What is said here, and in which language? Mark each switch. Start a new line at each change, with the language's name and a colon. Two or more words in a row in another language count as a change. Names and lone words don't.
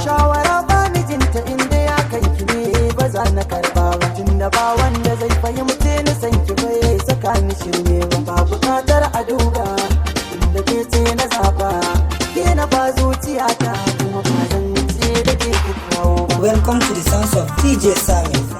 Hausa: Shawara ba mijinta, inda ya kai ki ne ba za na karɓa ba. Tunda ba wanda zai fahimce ni, san ki bai saka ni shirme ba. Ba buƙatar a duba. Da ke ce na zaɓa, ke na ba zuciyata, kuma ba zan ce da ke ku kawo ba.
English: Welcome to the sounds of D J Sami.